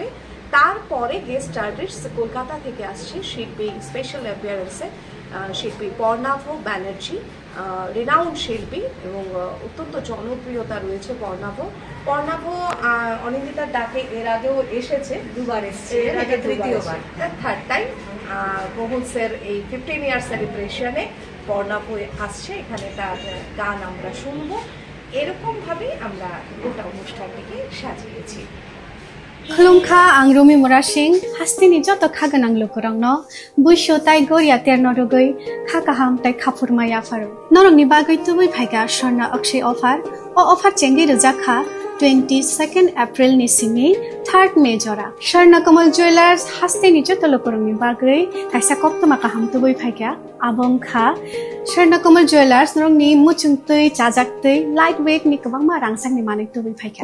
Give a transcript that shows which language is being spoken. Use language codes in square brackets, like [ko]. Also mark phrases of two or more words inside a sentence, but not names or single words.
[bn] তারপরে [en] guest artist [bn] কলকাতা থেকে আসছে শিল্পী, [en] special appearance [bn] শিল্পী পর্ণাভ ব্যানার্জি, রেনাউন্ড শিল্পী এবং অত্যন্ত জনপ্রিয়তা রয়েছে পর্ণাভ অনিন্দিতার ডাকে এর আগেও এসেছে, দুবার এসেছে, তৃতীয়বার, [en] third time [bn] মহুলসের এই 15 [en] year celebration [bn] পর্ণাভ আসছে। এখানে তার গান আমরা শুনবো। এরকমভাবেই আমরা গোটা অনুষ্ঠানটিকে সাজিয়েছি। [trp] खुलुमखा आं रमि मरा सिंह हास्तिनि जत खागोनां लोगोरांनो बुइसो ताइ गोरिया तेरनो रुगै खाकाहाम ताइ खाफुरमाया फारो नरंनि बागै तुबै फाइगा स्वर्णा अक्षय अफार ओ अफार चेंगि रजाखा 22 एप्रिल नि सिमि 3 मे जरा स्वर्णा कमल ज्वेलार्स हास्तिनि जत लोगोरांनि बागै काइसा कप्तमा काहाम तुबै फाइगा आबंखा स्वर्णा कमल ज्वेलार्स नरंनि मुचुंतै चाजाक्तै [en] light weight [trp] नि गोबांमा रांसांनि माने तुबै फाइगा